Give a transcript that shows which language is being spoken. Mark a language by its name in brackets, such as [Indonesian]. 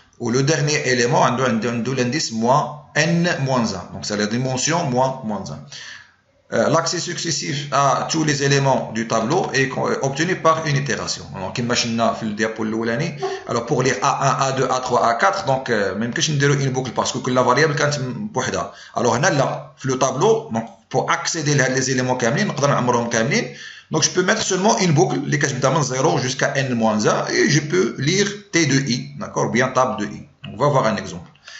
[French] Ou le dernier élément de l'indice n-1. Donc c'est la dimension -1. L'accès successif à tous les éléments du tableau est obtenu par une itération. Donc imaginez [Arabic] في الديابو الاولاني. [French] Alors pour lire A1, A2, A3, A4 donc [Arabic] ما يمكنش نديرو [French] une boucle parce que [Arabic] كل variable كانت بوحدها. [French] Alors [Arabic] هنا لا في [French] le tableau donc pour accéder à les éléments [Arabic] كاملين نقدر نعمرهم كاملين. [French] Donc je peux mettre seulement une boucle [Arabic] اللي كتبدا [French] من 0 jusqu'à n-1 et je peux lire T de I, d'accord, ou bien tab de I. On va voir un exemple.